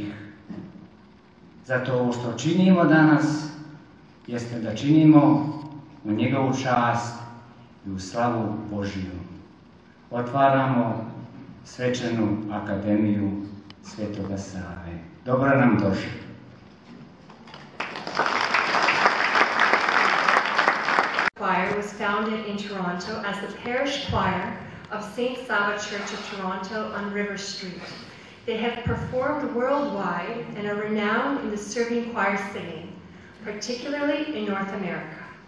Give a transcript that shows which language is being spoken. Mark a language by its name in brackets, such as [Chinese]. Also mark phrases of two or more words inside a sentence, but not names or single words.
[Serbian] Zato ovo što činimo danas jeste da činimo u njegovu čast i u slavu Božiju. Otvaramo svečanu akademiju svetoga Save. Dobro nam došli. [English] Choir was founded in Toronto as the parish choir of St. Sava Church of Toronto on River Street. They have performed worldwide and are renowned in the Serbian choir singing, particularly in North America.